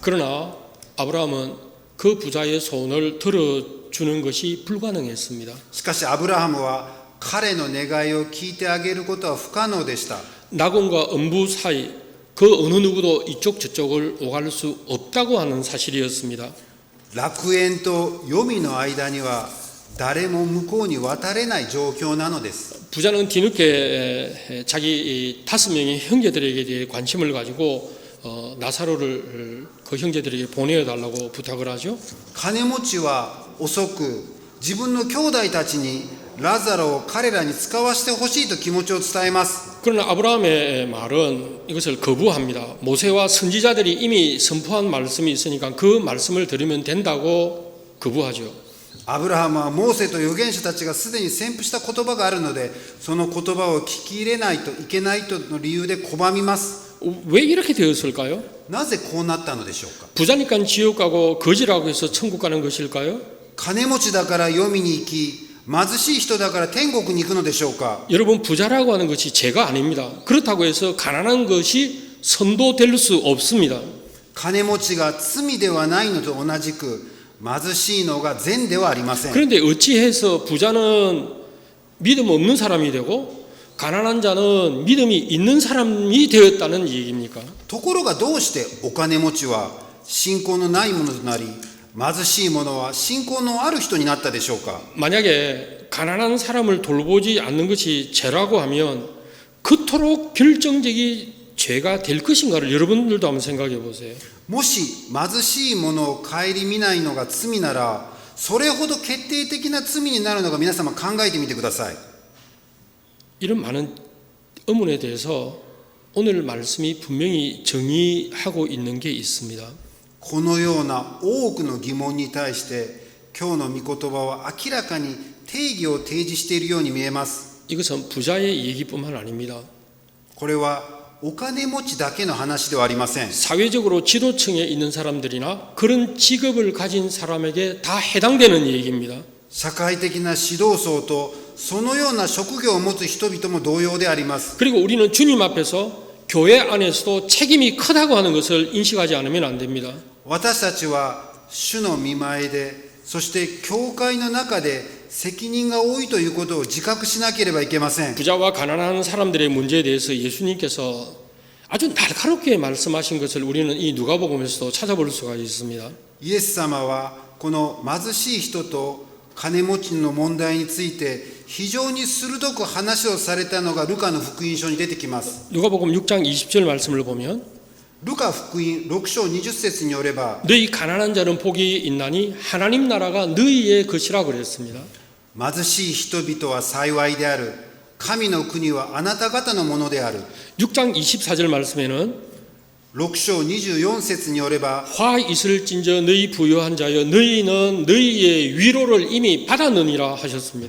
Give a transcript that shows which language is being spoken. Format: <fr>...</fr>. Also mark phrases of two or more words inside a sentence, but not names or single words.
<ko>그러나 아브라함은 그 부자의 소원을 들어주는 것이 불가능했습니다.</ko> <ja>しかしアブラハムは彼の願いを聞いてあげることは不可能でした。</ja> <ko>낙원과 음부 사이 그 어느 누구도 이쪽 저쪽을 오갈 수 없다고 하는 사실이었습니다.</ko> <ja>楽園と黄泉の間には誰も向こうに渡れない状況なのです。</ja> <ko>부자는 뒤늦게 자기 5명의 형제들에게 대해 관심을 가지고 나사로를 그 형제들에게 보내어 달라고 부탁을 하죠.</ko> <ja>金持ちは遅く自分の兄弟たちにラザロを彼らに使わせてほしいと気持ちを伝えます。</ja> <ko>그러나 아브라함의 말은 이것을 거부합니다. 모세와 선지자들이 이미 선포한 말씀이 있으니까 그 말씀을 들으면 된다고 거부하죠.</ko> <ja>アブラハムはモーセと預言者たちがすでに宣布した言葉があるので、その言葉を聞き入れないといけないとの理由で拒みます。</ja> <ko>왜 이렇게 되었을까요?</ko> <ja>なぜこうなったのでしょうか。</ja> <ko>부자니까 지옥 가고 거지라고 해서 천국 가는 것일까요?</ko> <ja>金持ちだから読みに行き、貧しい人だから天国に行くのでしょうか。</ja> <ko>여러분 부자라고 하는 것이 죄가 아닙니다. 그렇다고 해서 가난한 것이 선도될 수 없습니다.</ko> <ja>金持ちが罪ではないのと同じく、貧しいのが善ではありません。</ja> <ko>그런데 어찌해서 부자는 믿음 없는 사람이 되고 가난한 자는 믿음이 있는 사람이 되었다는 얘기입니까?</ko> <ja>ところがどうしてお金持ちは信仰のないものとなり、貧しい者は信仰のある人になったでしょうか。</ja> <ko>만약에 가난한 사람을 돌보지 않는 것이 죄라고 하면 그토록 결정적인 죄가 될 것인가를 여러분들도 한번 생각해 보세요.</ko> <ja>もし貧しい者を顧みないのが罪なら、それほど決定的な罪になるのか皆様考えてみてください。</ja> <ko>이런 많은 의문에 대해서 오늘 말씀이 분명히 정의하고 있는 게 있습니다.</ko> <ja>このような多くの疑問に対して今日の御言葉は明らかに定義を提示しているように見えます。</ja> <ko>이것은 부자의 얘기뿐만 아닙니다.</ko> <ja>これはお金持ちだけの話ではありません。</ja> <ko>사회적으로 지도층에 있는 사람들이나 그런 직업을 가진 사람에게 다 해당되는 얘기입니다.</ko> <ja>社会的な指導層とそのような職業を持つ人々も同様であります。</ja> <ko>그리고 우리는 주님 앞에서 교회 안에서도 책임이 크다고 하는 것을 인식하지 않으면 안 됩니다.</ko> <ja>私たちは主の御前で、そして教会の中で責任が多いということを自覚しなければいけません。</ja> <ko>부자와 가난한 사람들의 문제에 대해서 예수님께서 아주 날카롭게 말씀하신 것을 우리는 이 누가복음에서도 찾아볼 수가 있습니다.</ko> <ja>イエス様はこの貧しい人と金持ちの問題について非常に鋭く話をされたのがルカの福音書に出てきます。</ja> <ko>누가복음 6장 20절 말씀을 보면</ko> <ja>ルカ福音6章20節によれば、</ja> <ko>너희 가난한 자는 복이 있나니 하나님 나라가 너희의 것이라 그랬습니다.</ko> <ja>貧しい人々は幸いである。神の国はあなた方のものである。</ja> <ko>6장 24절 말씀에는</ko> <ja>6 章24節によれば、</ja> <ko>화 있을진저 너희 부유한 자여 너희는 너희의 위로를 이미 받았느니라 하셨습니다.</ko>